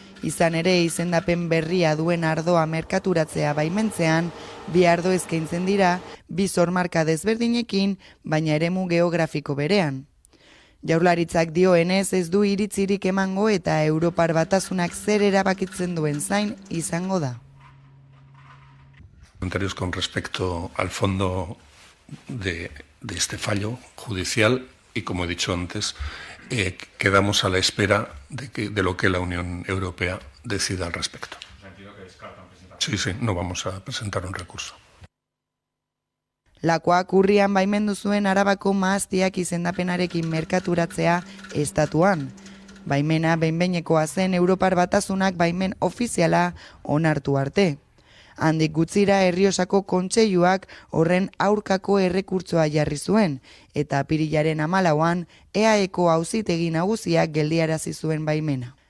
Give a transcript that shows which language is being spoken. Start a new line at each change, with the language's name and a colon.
Basque: Izan ere izendapen berria duen ardoa merkaturatzea baimentzean, bi ardo eskaintzen dira, bi zormarka desberdinekin, baina eremu geografiko berean. Jaurlaritzak dioenez ez du iritzirik emango eta Europar Batasunak zer erabakitzen duen zain izango da.
Spanish: Comentarios con respecto al fondo de este fallo judicial y, como he dicho antes, quedamos a la espera de lo que la Unión Europea decida al respecto. Sí, no vamos a presentar un recurso.
Basque: Lakoak urrian baimendu zuen Arabako mahastiak izendapenarekin merkaturatzea estatuan. Baimena behin-behinekoa zen Europar Batasunak baimen ofiziala onartu arte. Handik gutzira Errioxako kontseiluak horren aurkako errekurtsoa jarri zuen, eta apirilaren 14an EAEko auzitegi nagusiak geldiarazi zuen baimena.